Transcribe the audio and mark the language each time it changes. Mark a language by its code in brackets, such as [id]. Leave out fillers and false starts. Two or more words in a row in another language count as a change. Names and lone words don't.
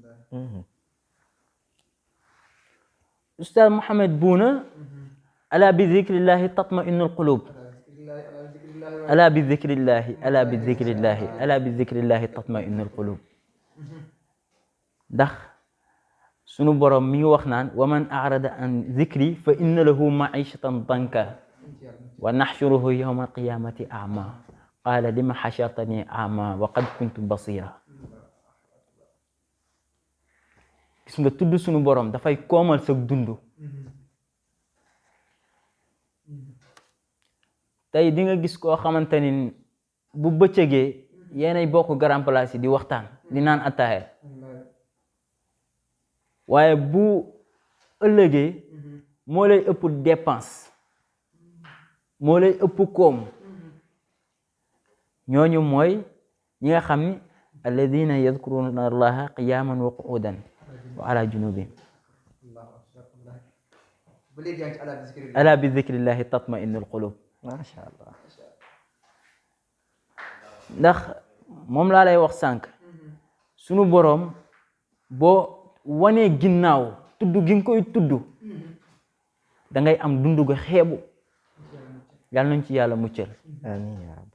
[ar] Ustaz Mohamed Bouna ألا بذكر الله تطمئن القلوب ألا بذكر الله ألا بذكر الله ألا بذكر الله تطمئن القلوب [wo] ndax sunu borom mi ngi wax naan [ar] ومن أعرض عن ذكري فإن له معيشة ضنكا ونحشره يوم القيامة أعمى قال لم حشرتني أعمى وقد كنت بصيرا. [wo] gis nga tudd sunu borom dafay koomal sa dund tey di nga gis koo xamante ni bu bëccëgee yéenay bokk [fr] grand place [wo] yi di waxtaan di naan ataaya waaye bu ëllëgee moo lay ëpp dépense moo lay ëpp koom ñooñu mooy ñi nga xam ni [ar] الذين يذكرون الله قياما وقعودا وعلى جنوبهم ألا بذكر الله تطمئن القلوب. ما شاء الله. [wo] ndax moom laa lay wax sànq sunu boroom boo wanee ginnaaw tudd gi nga koy tudd da ngay am dund gu xeebu yàlla nañ ci yàlla muccal [ar] آمين يا رب.